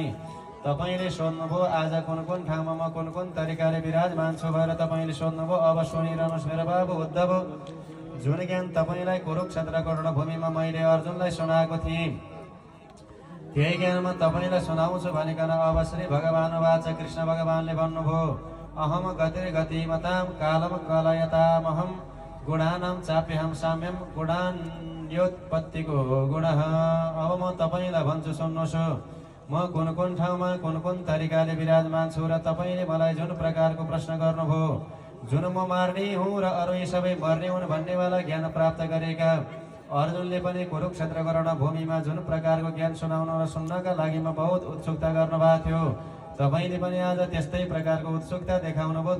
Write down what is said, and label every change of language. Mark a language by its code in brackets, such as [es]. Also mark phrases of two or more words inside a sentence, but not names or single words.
[ne] तपाईँले सोध्नुभयो आज कुन कुन ठाउँमा म कुन कुन तरिकाले विराजमान छु भनेर तपाईँले सोध्नुभयो। अब सुनिरहनुहोस् मेरो बाबु उद्धव, जुन ज्ञान तपाईँलाई कुरुक्षेत्रको रणभूमिमा मैले अर्जुनलाई सुनाएको थिएँ त्यही ज्ञानमा तपाईँलाई सुनाउँछु भनिकन अब [sa] श्री भगवान वाच [ne] कृष्ण भगवानले भन्नुभयो [sa] अहम गतिर्गतिमतां कालम कलयतामहं गुणानां चाप्यहं साम्यं गुणान्योत्पत्तिको गुणः। [ne] अब म तपाईँलाई भन्छु सुन्नुहोस्, म कुन कुन ठाउँमा कुन कुन तरिकाले विराजमान छु र तपाईँले मलाई जुन प्रकारको प्रश्न गर्नुभयो, जुन म मार्ने हुँ र अरू यी सबै मर्ने हुन् भन्नेवाला ज्ञान प्राप्त गरेका अर्जुनले पनि कुरुक्षेत्रको रणभूमिमा जुन प्रकारको ज्ञान सुनाउन र सुन्नका लागि म बहुत उत्सुकता गर्नुभएको थियो, तपाईँले पनि आज त्यस्तै प्रकारको उत्सुकता देखाउनु भयो।